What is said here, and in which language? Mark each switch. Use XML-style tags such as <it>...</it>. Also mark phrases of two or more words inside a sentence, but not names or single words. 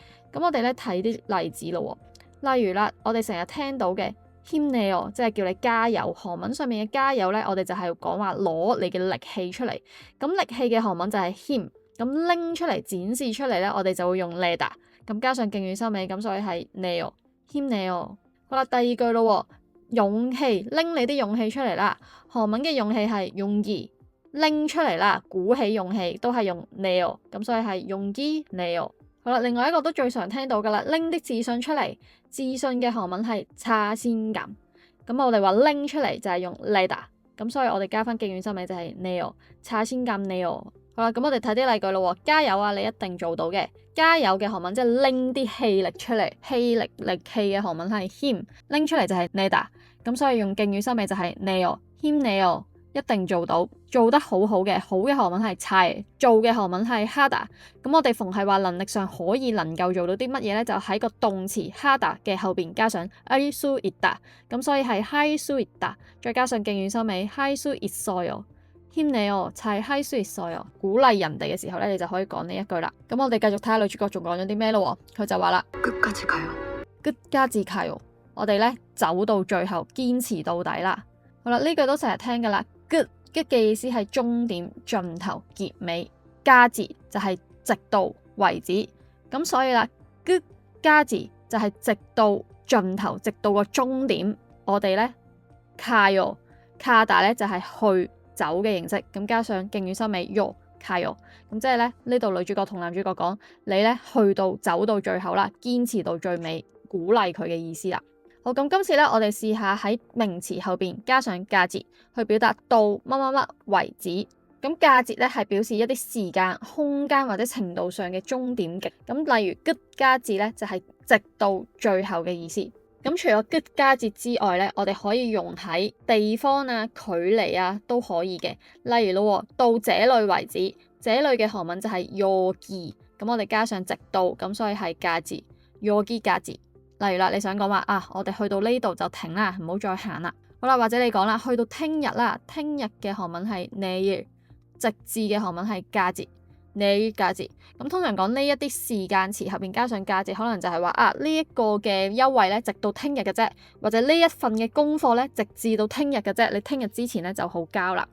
<yue>咁我哋咧睇啲例子咯。例如啦，我哋成日聽到嘅힘내요，即係叫你加油。韓文上面嘅加油咧，我哋就係講話攞你嘅力氣出嚟。咁力氣嘅韓文就係힘。咁拎出嚟、展示出嚟咧，我哋就會用내다。咁加上敬語收尾，咁所以係</yue> <ko>내요、힘내요。</ko> <yue>好啦，第二句咯。勇氣，拎你啲勇氣出嚟啦。韓文嘅勇氣係용기，拎出嚟啦，鼓起勇氣都係用내요，咁所以係</yue> <ko>용기 내요。</ko> <yue>好啦，另外一個都最常聽到噶啦，拎啲自信出嚟。自信嘅韓文係자신감，咁我哋話拎出嚟就係用내다，咁所以我哋加翻敬語收尾就係</yue> <ko>내요，자신감 내요。</ko> <yue>好啦，咁我哋睇啲例句咯。加油啊，你一定做到嘅。加油嘅韓文即係拎啲氣力出嚟，氣力嘅韓文係힘，拎出嚟就係내다，咁所以用敬語收尾就係</yue> <ko>내요，힘내요，</ko> <yue>一定做到，做得好好嘅。好嘅韓文係잘，做嘅韓文係하다。咁我哋逢係話能力上可以能夠做到啲乜嘢咧，就喺個動詞하다嘅後邊加上</yue> <ko>할 수 있다，</ko> <yue>咁所以係</yue> <ko>할 수 있다，</ko> <yue>再加上敬語收尾</yue> <ko>할 수 있어요。힘내요，잘 할 수 있어요。</ko> <yue>鼓勵人哋嘅時候咧，你就可以講呢一句啦。咁我哋繼續睇下女主角仲講咗啲咩咯。佢就話啦，</yue> <ko>끝까지 가요。</ko> <yue>我哋咧走到最後，堅持到底啦。好啦，呢句都成日聽噶啦。끝嘅意思係終點、盡頭、結尾。까지就係直到為止。咁所以啦，끝까지就係直到盡頭，直到個終點。我哋咧가다咧就係去走嘅形式，咁加上敬語收尾</yue> <ko>요 가요，</ko> <yue>咁即係咧呢度女主角同男主角講，你咧去到走到最後啦，堅持到最尾，鼓勵佢嘅意思啦。好，咁今次咧我哋試下喺名詞後邊加上까지，去表達到乜乜乜為止。咁까지咧係表示一啲時間、空間或者程度上嘅終點極。咁例如끝까지咧就係直到最後嘅意思。咁除咗끝까지之外咧，我哋可以用喺地方啊、距離啊都可以嘅。例如咯，到這裡為止，這裡嘅韓文就係여기，咁我哋加上直到，咁所以係</yue> <ko>까지，여기까지。</ko> <yue>例如啦，你想講話啊，我哋去到呢度就停啦，唔好再行啦。好啦，或者你講啦，去到聽日啦，聽日嘅韓文係내일，直至嘅韓文係까지내일까지。咁通常講呢一啲時間詞後邊加上까지，可能就係話啊呢一個嘅優惠咧，直到聽日嘅啫，或者呢一份嘅功課咧，直至到聽日嘅啫，你聽日之前咧就好交啦。</yue>